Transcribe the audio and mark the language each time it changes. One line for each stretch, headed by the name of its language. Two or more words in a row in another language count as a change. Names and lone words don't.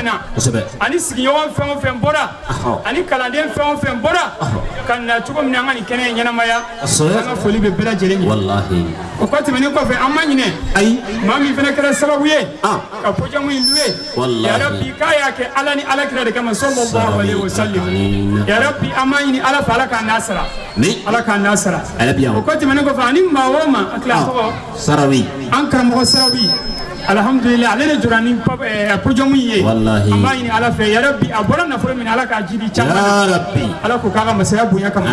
Bambara: na ani sigiɲɔgɔn fɛn o fɛn bɔra ani kalanden fɛn o fɛn bɔra ka na cogo min na an ka nin kɛnɛ in ɲɛnamaya an ka foli bɛ bɛɛ lajɛlen ye o kɔ tɛmɛnen kɔfɛ an ma ɲinɛ ayi maa min fana kɛra sababu ye ka pɔjamu in loué ya Rabbi k'a y'a kɛ Ala ni Alakira de kama
Arabic: صلى الله عليه وسلم
Bambara: ya Rabbi an ma ɲini Ala fɛ Ala k'a n'a sara Ala k'a n'a sara o kɔ tɛmɛnen kɔfɛ ani maa o maa a tila tɔgɔ Sarawi an karamɔgɔ Sarawi alhamdulillah ale de jɔra ni pɔjamu in ye an b'a ɲini Ala fɛ ya Rabbi a bɔra nafolo min Ala k'a jidi caman Ala ko k'a ka masaya bonya bonya kama